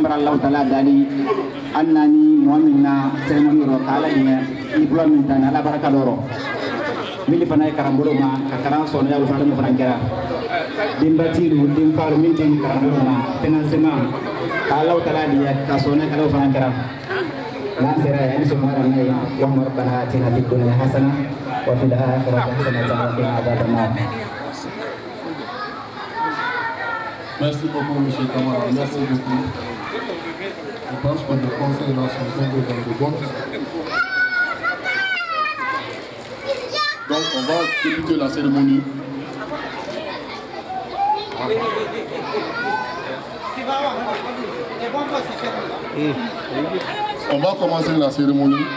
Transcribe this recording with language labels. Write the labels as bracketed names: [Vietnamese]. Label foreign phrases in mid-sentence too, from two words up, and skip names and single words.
[Bambara] bara Allahu taala dali an nani mɔgɔ min na cérémonie rɔ k'ala ɲɛ diplôme min ta ni ala baraka dɔ rɔ min fana ye karan bolo ma ka karan sɔnniya fana min fana kɛra denbatilu denfalu min tɛ karan bolo ma financement ka Allahu taala diya ka sɔnniya k'ala fana kɛra n'an sera yan ni sɔgɔmada n'a ye [Arabic] اللهم ربنا آتنا في الدنيا حسنة وفي الآخرة حسنة وقنا عذاب النار. [French] Merci beaucoup, M. Kamara. Merci beaucoup. Je pense que le conseil là sont tombés dans de bonnes. Donc, on va débuter la cérémonie. On va commencer la cérémonie.